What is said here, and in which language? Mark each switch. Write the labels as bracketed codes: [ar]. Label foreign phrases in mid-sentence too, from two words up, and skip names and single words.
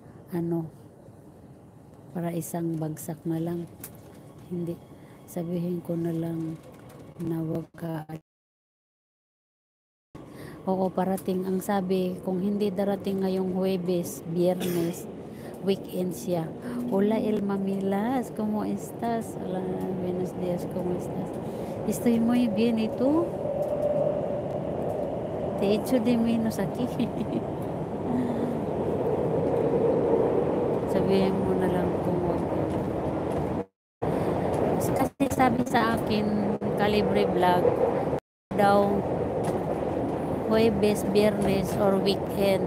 [tl] ano, para isang bagsak na lang. Hindi, sabihin ko na lang na wag ka. Oo, parating. Ang sabi, kung hindi darating ngayong Huwebes, Biyernes, weekend siya. [es] Hola, Elma Milas, ¿cómo estás? Hola, buenos días, ¿cómo estás? Estoy muy bien, ¿y tú? Te echo de menos aquí. [tl] Sabihin mo na lang kung wag. Kasi sabi sa akin, Calibre Vlog, daw Huwebes, Biyernes, or weekend.